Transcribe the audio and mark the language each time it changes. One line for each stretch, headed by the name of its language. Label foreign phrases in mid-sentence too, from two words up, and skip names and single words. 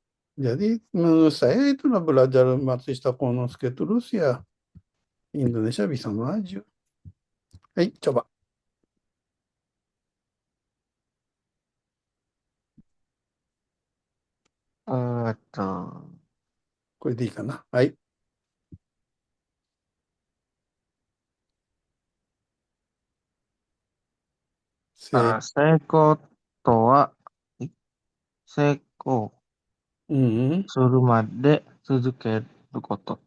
Indonesian: Jadi menurut saya itulah belajar Matsushita Konosuke terus ya Indonesia bisa maju. Coba. Tuh.
Japanese: これでいいかな。はい。せ、成功とは、成功うん、するまで続けること。